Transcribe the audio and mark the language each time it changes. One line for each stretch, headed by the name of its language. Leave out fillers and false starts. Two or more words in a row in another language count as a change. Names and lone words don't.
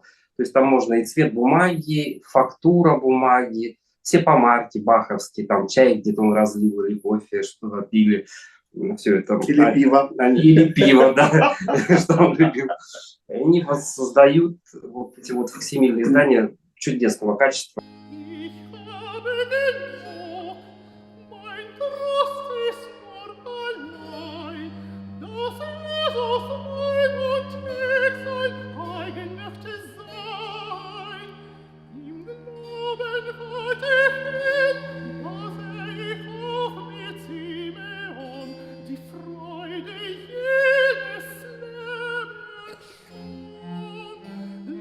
Russian: То есть там можно и цвет бумаги, фактура бумаги, все помарки баховские, там чай где-то он разлил, или кофе, что-то пили. Все это. Или пиво. Или пиво, да, что он любил. Они создают вот эти вот факсимильные издания чудесного качества.
German: Ich habe genug, mein Trost ist nur allein, dass Jesus mein und Weg sein eigen möchte sein. Im Glauben halte ich hin, dass ich auch mit Simeon die Freude jenes Lebens schon.